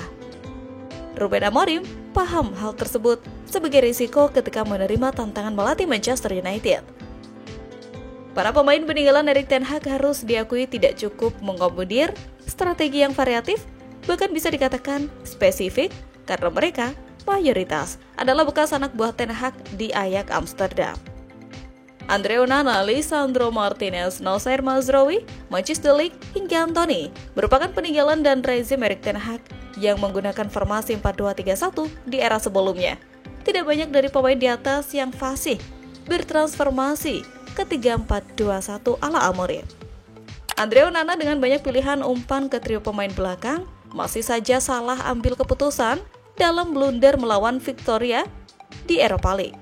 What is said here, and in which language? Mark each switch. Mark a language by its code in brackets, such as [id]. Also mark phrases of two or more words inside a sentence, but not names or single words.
[id] Ruben Amorim paham hal tersebut sebagai risiko ketika menerima tantangan melatih Manchester United. Para pemain peninggalan Erik ten Hag harus diakui tidak cukup mengakomodir strategi yang variatif, bahkan bisa dikatakan spesifik, karena mereka mayoritas adalah bekas anak buah ten Hag di Ajax Amsterdam. Andre Onana, Lisandro Martinez, Nosair Mazraoui, Matthijs de Ligt, hingga Antony merupakan peninggalan dan rezim Erik ten Hag yang menggunakan formasi 4-2-3-1 di era sebelumnya. Tidak banyak dari pemain di atas yang fasih bertransformasi ke 3-4-2-1 ala Amorim. Andre Onana dengan banyak pilihan umpan ke trio pemain belakang masih saja salah ambil keputusan dalam blunder melawan Victoria di Europa League.